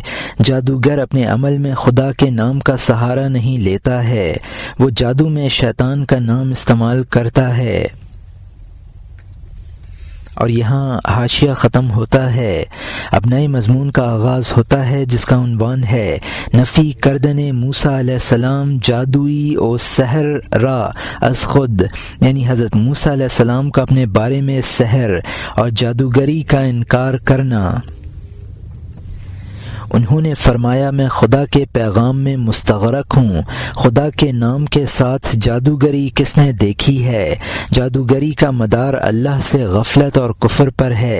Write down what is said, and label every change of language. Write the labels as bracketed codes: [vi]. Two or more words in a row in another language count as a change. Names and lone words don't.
[ur] جادوگر اپنے عمل میں خدا کے نام کا سہارا نہیں لیتا ہے، وہ جادو میں شیطان کا نام استعمال کرتا ہے۔ اور یہاں حاشیہ ختم ہوتا ہے۔ اب نئے مضمون کا آغاز ہوتا ہے جس کا عنوان ہے [fa] نفی کردن موسیٰ علیہ السلام جادوئی و سحر را از خود، [ur] یعنی حضرت موسیٰ علیہ السلام کا اپنے بارے میں سحر اور جادوگری کا انکار کرنا۔ انہوں نے فرمایا میں خدا کے پیغام میں مستغرق ہوں، خدا کے نام کے ساتھ جادوگری کس نے دیکھی ہے؟ جادوگری کا مدار اللہ سے غفلت اور کفر پر ہے۔